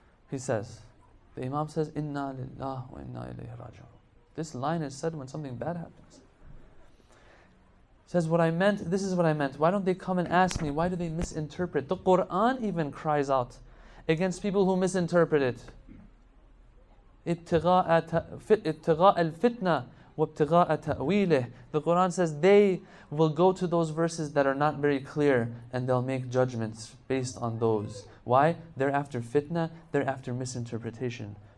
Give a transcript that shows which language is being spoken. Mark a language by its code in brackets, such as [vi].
[en] He says, the Imam says, [ar] Inna lillah wa inna ilayhi raji'un. [en] This line is said when something bad happens. He says, what I meant, this is what I meant. Why don't they come and ask me? Why do they misinterpret? The Quran even cries out against people who misinterpret it. [ar] ابتغاء الفتنة وابتغاء تأويله. [en] The Quran says they will go to those verses that are not very clear and they'll make judgments based on those. Why? They're after fitna, they're after misinterpretation.